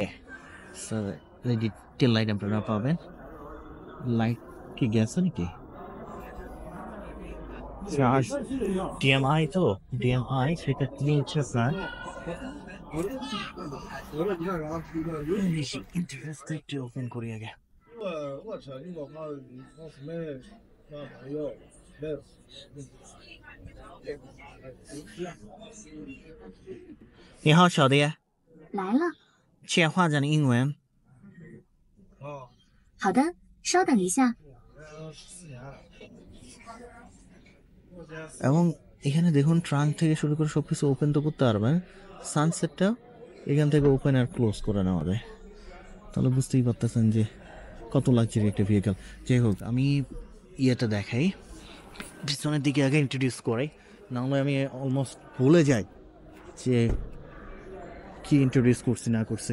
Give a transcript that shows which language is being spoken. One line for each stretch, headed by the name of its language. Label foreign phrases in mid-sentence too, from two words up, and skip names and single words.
English: LED tail light
Bangla: আপনারা পাবেন। লাইট কি গেছে নাকি? DMI তো DMI সেটা কি হচ্ছে আপনার ইন্টারেস্ট একটু ওপেন করি আগে।
Chinese: 我操，你我靠，我什么那朋友，没有，你好，小弟，来了。切换成英文。啊，好的，稍等一下。
Bangla: এবং এখানে দেখুন ট্রাঙ্ক থেকে শুরু করে সব কিছু ওপেন তো করতে পারবেন, সানসেটটা এখান থেকে ওপেন আর ক্লোজ করে নেওয়া যায়। তাহলে বুঝতেই পারতেছেন যে কত লাক্সারি একটা ভেহিকেল। যাই হোক, আমি ইয়েটা দেখাই, পিছনের দিকে আগে ইন্ট্রোডিউস করাই, নাহলে আমি অলমোস্ট ভুলে যাই যে কি ইন্ট্রোডিউস করছি না করছি।